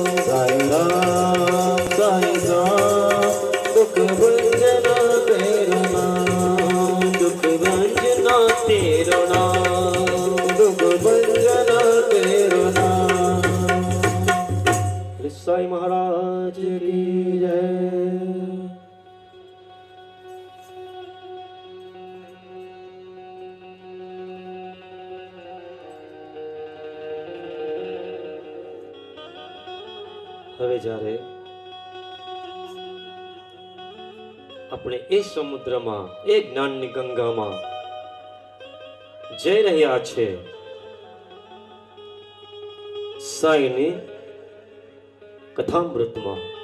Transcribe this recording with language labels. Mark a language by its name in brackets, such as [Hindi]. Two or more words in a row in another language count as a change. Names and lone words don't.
[Hindi] साईं राम साईं राम, दुख भंजना तेरो नाम। दुख भंजना तेरो नाम। दुख भंजना तेरो नाम। साईं महाराज की जय। [Gujarati] હવે જ્યારે આપણે એ સમુદ્રમાં એ જ્ઞાનની ગંગામાં જઈ રહ્યા છે, સાઈની કથામૃતમાં